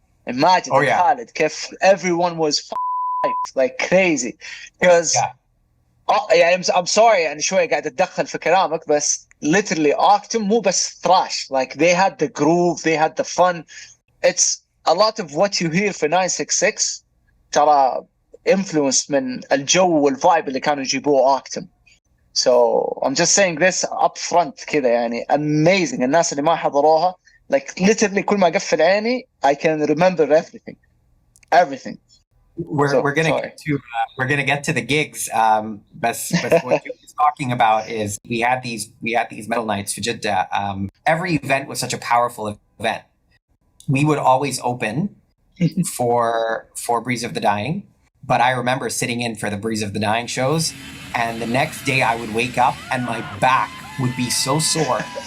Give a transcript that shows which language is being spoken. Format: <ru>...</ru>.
<en>Imagine خالد كيف everyone was like crazy because يعني I'm sorry</en> <ar>يعني شوي قاعد أتدخل في كلامك بس</ar> <en>literally Ooktoom مو بس thrash, like they had the groove, they had the fun. It's a lot of what you hear في 966 ترى influenced من الجو والvibe</en> <ar>اللي كانوا يجيبوه</ar> <en>Ooktoom. So I'm just saying this up front كذا يعني amazing.</en> <ar>الناس اللي ما حضروها like literally كل ما أقفل عيني</ar> <en>I can remember everything. We're gonna get to the gigs. But what you was talking about is we had these metal nights for Jeddah. Every event was such a powerful event. We would always open for Breeze of the Dying, but I remember sitting in for the Breeze of the Dying shows, and the next day I would wake up and my back would be so sore.</en>